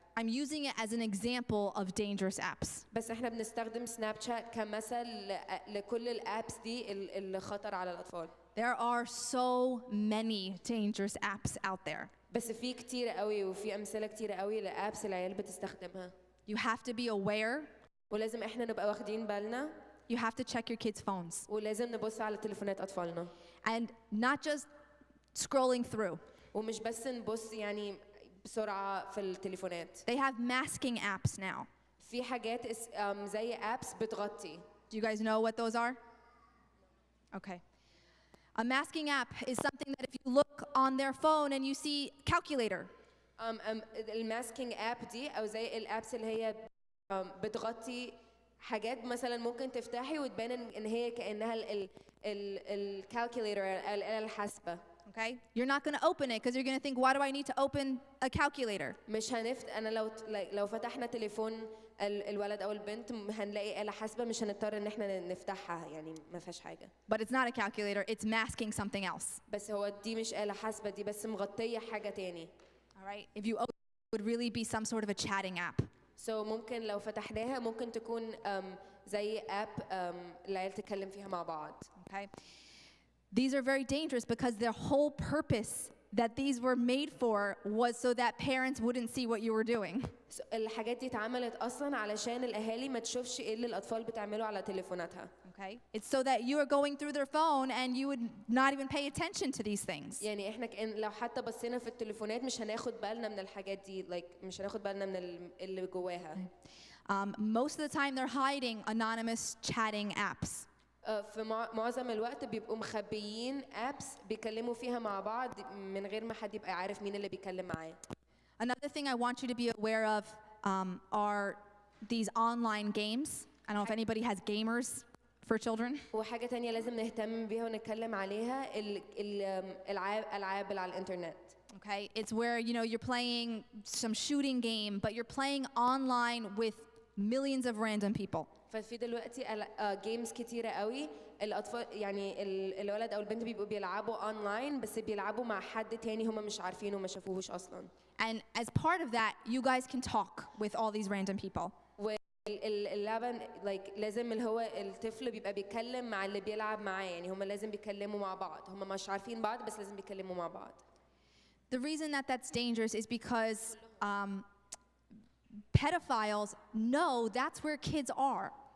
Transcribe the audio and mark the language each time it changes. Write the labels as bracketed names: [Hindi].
[English] I'm using it as an example of dangerous apps. [Arabic] بس احنا بنستخدم سناب شات كمثل لكل الابس دي اللي خطر على الأطفال. [English] There are so many dangerous apps out there. [Arabic] بس في كتير قوي وفي أمثلة كتير قوي لابس العيال بتستخدمها. [English] You have to be aware. [Arabic] ولازم احنا نبقى واخدين بالنا. [English] You have to check your kids' phones. [Arabic] ولازم نبص على تليفونات أطفالنا. [English] And not just scrolling through. [Arabic] ومش بس نبص يعني بسرعة في التليفونات. [English] They have masking apps now. [Arabic] في حاجات زي apps بتغطي. [English] Do you guys know what those are? Okay. A masking app is something that if you look on their phone and you see calculator. [Arabic] الماسكينج app دي أو زي الابس اللي هي بتغطي حاجات مثلا ممكن تفتحي وتبان إن هي كأنها الكالكوليتر الآلة الحاسبة. [English] Okay? You're not going to open it because you're going to think, why do I need to open a calculator? [Arabic] مش أنا لو فتحنا تليفون الولد أو البنت هنلاقي آلة حاسبة مش هنضطر إن إحنا نفتحها يعني ما فيهاش حاجة. [English] But it's not a calculator, it's masking something else. [Arabic] بس هو دي مش آلة حاسبة دي بس مغطية حاجة تاني. [English] All right? If you open it, it would really be some sort of a chatting app. [Arabic] So ممكن لو فتحناها ممكن تكون زي app العيال تتكلم فيها مع بعض. [English] Okay? These are very dangerous because their whole purpose that these were made for was so that parents wouldn't see what you were doing. [Arabic] So الحاجات دي اتعملت أصلاً علشان الأهالي ما تشوفش إيه اللي الأطفال بتعمله على تليفوناتها. [English] Okay? It's so that you are going through their phone and you would not even pay attention to these things. [Arabic] يعني إحنا لو حتى بصينا في التليفونات مش هناخد بالنا من الحاجات دي مش هناخد بالنا من اللي جواها. [English] Most of the time they're hiding anonymous chatting apps. [Arabic] في معظم الوقت بيبقوا مخبيين apps بيكلموا فيها مع بعض من غير ما حد يبقى عارف مين اللي بيكلم معاه. [English] Another thing I want you to be aware of are these online games. I don't know if anybody has gamers for children. [Arabic] وحاجة تانية لازم نهتم بيها ونتكلم عليها الألعاب على الإنترنت. [English] Okay, it's where you're playing some shooting game, but you're playing online with millions of random people. [Arabic] ففي دلوقتي جيمز كتيرة قوي الأطفال يعني الولد أو البنت بيبقوا بيلعبوا أونلاين بس بيلعبوا مع حد تاني هم مش عارفينه وما شافوهوش أصلاً. [English] And as part of that, you guys can talk with all these random people. [Arabic] واللعبة لازم اللي هو الطفل بيبقى بيتكلم مع اللي بيلعب معاه يعني هم لازم بيتكلموا مع بعض هم مش عارفين بعض بس لازم بيتكلموا مع بعض. [English] The reason that that's dangerous is because pedophiles know that's where kids are.